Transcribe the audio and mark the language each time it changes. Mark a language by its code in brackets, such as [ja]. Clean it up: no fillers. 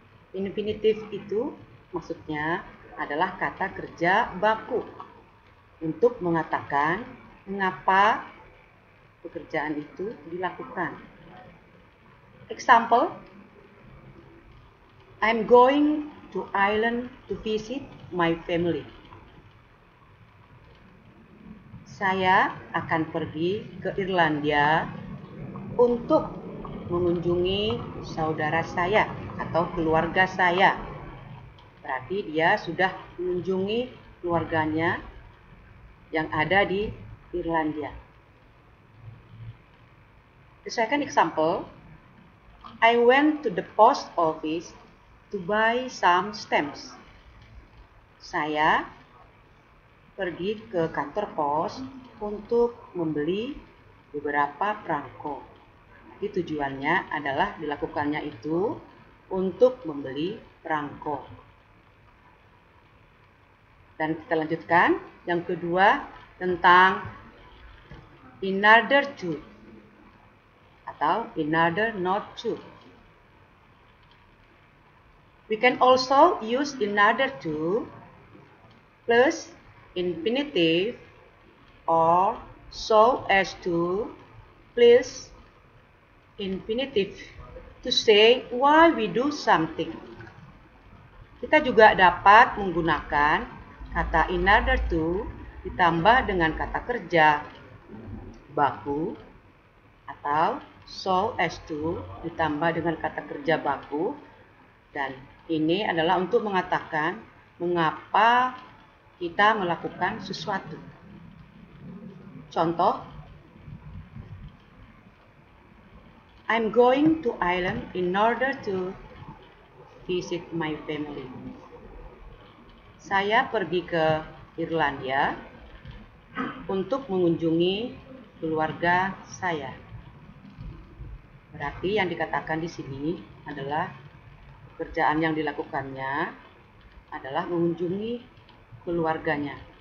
[id] Infinitif itu maksudnya adalah kata kerja baku untuk mengatakan mengapa pekerjaan itu dilakukan. [en] Example, I'm going to Ireland to visit my family. [id] Saya akan pergi ke Irlandia untuk mengunjungi saudara saya atau keluarga saya. Berarti dia sudah mengunjungi keluarganya yang ada di Irlandia. [en] The second example, I went to the post office to buy some stamps. [id] Saya pergi ke kantor pos untuk membeli beberapa perangko. Jadi tujuannya adalah dilakukannya itu untuk membeli perangko. Dan kita lanjutkan yang kedua tentang in order to atau in order not to. [en] We can also use in order to plus infinitive or so as to plus infinitive to say why we do something. [id] Kita juga dapat menggunakan kata in order to ditambah dengan kata kerja baku atau so as to ditambah dengan kata kerja baku, dan ini adalah untuk mengatakan mengapa kita melakukan sesuatu. [en] Contoh, I'm going to Ireland in order to visit my family. [id] Saya pergi ke Irlandia untuk mengunjungi keluarga saya. Berarti yang dikatakan di sini adalah pekerjaan yang dilakukannya adalah mengunjungi keluarganya.